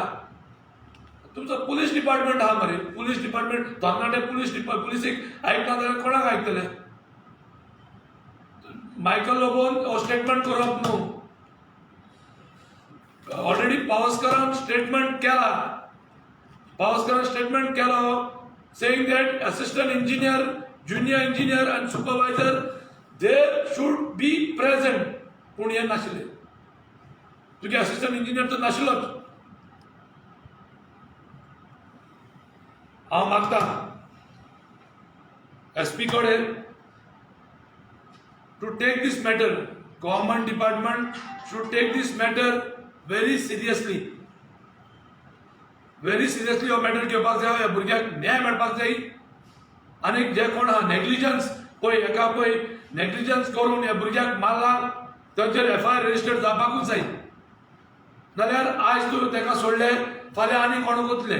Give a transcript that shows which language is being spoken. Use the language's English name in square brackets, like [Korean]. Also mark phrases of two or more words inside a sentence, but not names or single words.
[Konkani] तुमचो [English] police department [Konkani] आहा मरे. [English] police department [Konkani] तरणाटे पुलिसीक आयकना जाल्यार कोणाक आयकतले. मायकल लोबोन हो स्टेटमेंट करप न्हू. ऑलरेडी पावसकरान स्टेटमेंट केला. पावसकरान स्टेटमेंट केलो [English] saying that assistant engineer, junior engineer and supervisor they should be present. [Konkani] पूण हे नाशिल्ले. तुगे [English] assistant engineer [Konkani] तो नाशिल्लोच. हांव मागता SP कडेन [English] to take this matter. government department should take this matter very seriously. very seriously [Konkani] हो मॅटर घेवपाक जाय. ह्या भुरग्याक न्याय मेळपाक जाय. आनी जे कोण आहा नेग्लिजन्स पळय हेका पळय नेग्लिजन्स करून ह्या भुरग्याक मारला तांचेर FIR रजिस्टर जावपाकूच जाय. नाल्यार आयज तूं तेका सोडले फाल्यां आनी कोण वतले.